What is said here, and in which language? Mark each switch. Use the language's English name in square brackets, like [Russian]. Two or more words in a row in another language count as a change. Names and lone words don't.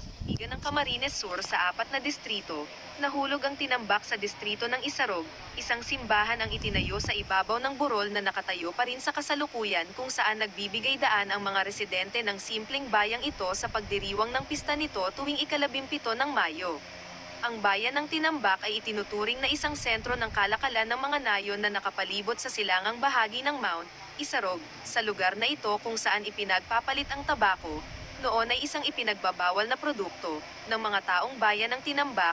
[Filipino] lalawigan ng Camarines Sur sa 4 na distrito. Nahulog ang tinambak sa distrito ng Isarog, isang simbahan ang itinayo sa ibabaw ng burol na nakatayo pa rin sa kasalukuyan kung saan nagbibigay daan ang mga residente ng simpleng bayang ito sa pagdiriwang ng pista nito tuwing ika-17 ng Mayo. Ang bayan ng Tinambak ay itinuturing na isang sentro ng kalakalan ng mga nayon na nakapalibot sa silangang bahagi ng Mount Isarog, sa lugar na ito kung saan ipinagpapalit ang tabako, noon ay isang ipinagbabawal na produkto ng mga taong bayan ng Tinambak.